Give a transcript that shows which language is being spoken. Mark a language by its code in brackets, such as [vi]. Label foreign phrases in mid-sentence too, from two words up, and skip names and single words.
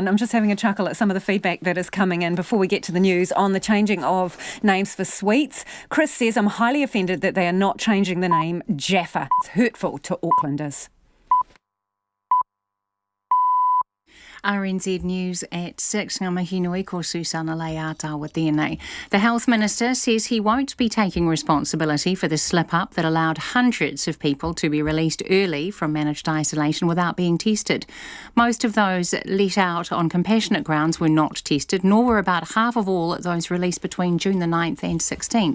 [en] I'm just having a chuckle at some of the feedback that is coming in before we get to the news on the changing of names for sweets. Chris says, I'm highly offended that they are not changing the name Jaffa. It's hurtful to Aucklanders. RNZ News at 6. [mi] Ngā mihi nui ko Susana Leata tēnei. [en] The Health Minister says he won't be taking responsibility for the slip-up that allowed hundreds of people to be released early from managed isolation without being tested. Most of those let out on compassionate grounds were not tested, nor were about half of all those released between June the 9th and 16th.